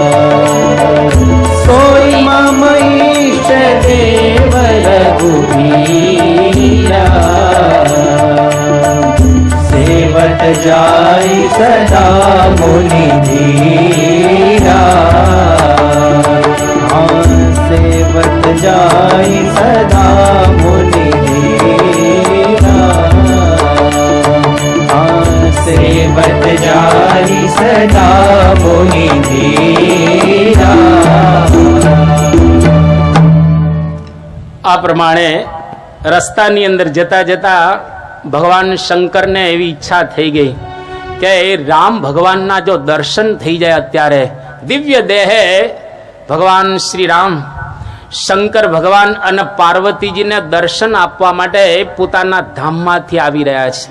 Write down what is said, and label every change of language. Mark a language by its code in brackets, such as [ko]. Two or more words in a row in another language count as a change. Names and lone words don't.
[awa] सोई मम इष्ट देव रघुबीरा, सेवत जाय सदा मुनि धीरा. जाय सदा मुनि सेवत जाय सदा मुनि [gu] આ પ્રમાણે રસ્તાની અંદર જતા જતા ભગવાન શંકરને એવી ઈચ્છા થઈ ગઈ કે રામ ભગવાનના જો દર્શન થઈ જાય અત્યારે દિવ્ય દેહે ભગવાન શ્રી રામ શંકર ભગવાન અને પાર્વતીજીને દર્શન આપવા માટે પોતાના ધામમાંથી આવી રહ્યા છે.